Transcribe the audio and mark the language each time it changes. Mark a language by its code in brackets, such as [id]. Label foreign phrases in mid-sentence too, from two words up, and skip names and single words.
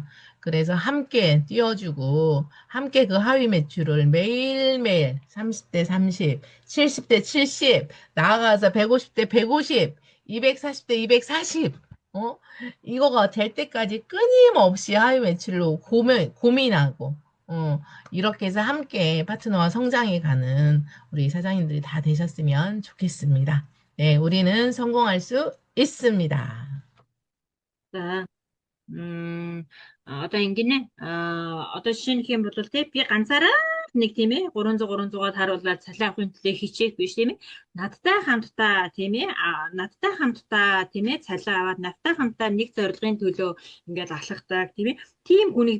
[ko] 그래서 함께 띄워주고 함께 그 하위 매출을 매일매일 30대 30, 70대 70, 나아가서 150대 150, 240대 240 이거가 될 때까지 끊임없이 하위 매출로 고민하고 이렇게 해서 함께 파트너와 성장해가는 우리 사장님들이 다 되셨으면 좋겠습니다. 네, 우리는 성공할 수 있습니다. [mn] За одоо ингэнэ одоо жишээлх юм бол тий би ганцаараа нэг тийм ээ 300-300-аар харуулаад цалин авахын төлөө хичээх биш тийм ээ надтай хамтдаа тийм ээ цалин аваад надтай хамтдаа нэг зорилгын төлөө ингээд алхахдаг тийм ээ тийм хүнийг